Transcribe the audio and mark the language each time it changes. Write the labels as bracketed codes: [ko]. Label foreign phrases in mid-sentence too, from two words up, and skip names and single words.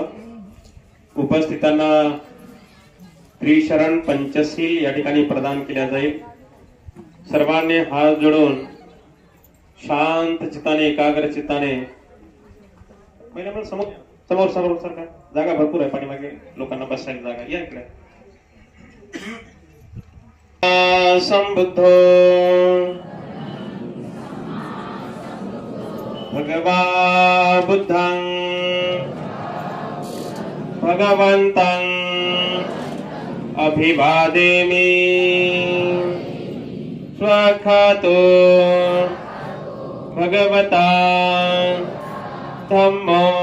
[mr] उपस्थितांना त्रिशरण पंचशील या ठिकाणी प्रदान केल्या जाईल। सर्वांनी हात जोडून शांत चित्ताने, एकाग्र चित्ताने समोर समोर समोर सरका, जागा भरपूर आहे, पाठीमागे लोकांना बसायला जागा, या इकडे। [pi] संबुद्धो भगवा बुद्धं भगवन्तं अभिवादेमि स्वखातो भगवता धम्मो